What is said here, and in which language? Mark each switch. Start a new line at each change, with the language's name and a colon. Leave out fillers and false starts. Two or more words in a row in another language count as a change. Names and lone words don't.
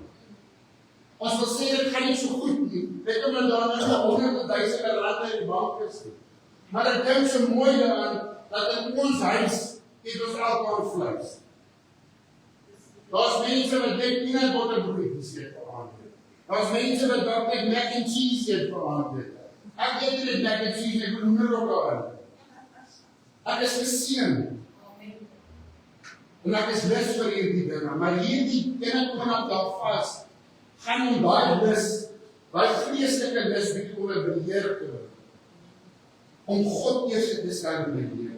Afrikaans: Ons wil sê, dit gaan nie so goed nie. Weet om dat daar nie 100.000 rande in die bank is nie. Maar ek dink so mooi daaraan, dat in ons huis, het ons alkohol vleis. Daar's mense wat net
English: peanut butter
Afrikaans: broodjies eet vir aandete. Daar's mense wat dalk net
English: mac and cheese
Afrikaans: eet vir aandete. Ek eet nie
English: mac and cheese,
Afrikaans: ek wil hoender ook daarin. Ek is geseën. En ek is lus vir hierdie dinge, maar hierdie dinge kom dan daar vas. gaan om daai lus, daai vleeslike lus bietjie onder beheer te hou. Om God eers te stel in my lewe.